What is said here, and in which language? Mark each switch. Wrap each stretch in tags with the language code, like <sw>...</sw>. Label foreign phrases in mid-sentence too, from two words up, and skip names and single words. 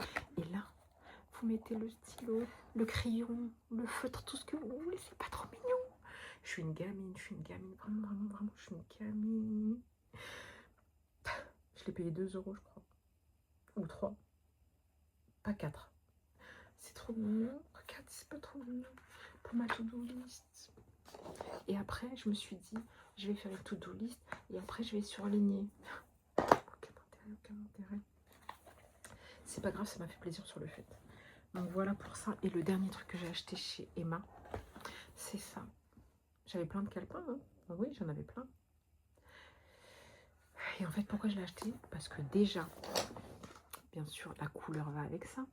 <fr>Et là, vous mettez le stylo, le crayon, le feutre, tout ce que vous voulez. C'est pas trop mignon. Je suis une gamine. Vraiment, je suis une gamine. Je l'ai payé 2 €, je crois. Ou 3. Pas 4. C'est trop mignon. Regarde, c'est pas trop mignon. Pour ma</fr> <en>to-do list.</en> <fr>Et après, je me suis dit, je vais faire une</fr> <en>to-do list.</en> <fr>Et après, je vais surligner. Aucun intérêt. C'est pas grave, ça m'a fait plaisir sur le fait. Donc voilà pour ça. Et le dernier truc que j'ai acheté chez Emma, c'est ça. J'avais plein de calepins. Hein. Oui, j'en avais plein. Et en fait, pourquoi je l'ai acheté? Parce que déjà, bien sûr, la couleur va avec ça.</fr>